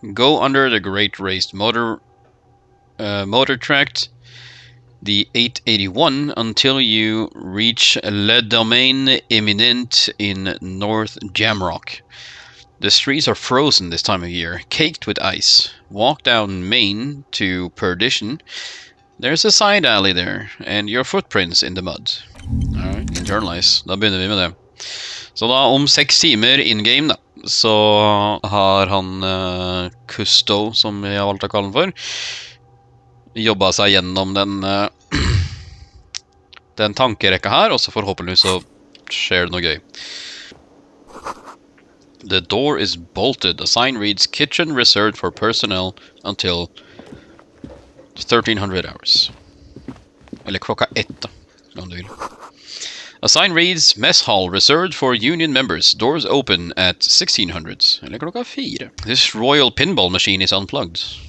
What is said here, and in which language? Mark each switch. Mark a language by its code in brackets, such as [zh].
[en] Go under the great raised motor tract, the 881, until you reach Le Domaine Eminent in North Jamrock. The streets are frozen this time of year, caked with ice. Walk down Main to Perdition. There's a side alley there, and your footprints in the mud. Alright, internalize. [no] Da begynner vi med det. Så da, om 6 timer in-game, da, så har han Kusto, som jeg har valgt å kalle han for, jobba seg gjennom den tankerekka her, og så forhåpentligvis så skjer det noe gøy. [en] The door is bolted. A sign reads kitchen reserved for personnel until 1300 hours. [no] Eller klokka 1 da, om du vil. [en] A sign reads mess hall reserved for union members. Doors open at 1600. [no] Eller klokka 4. [en] This royal pinball machine is unplugged.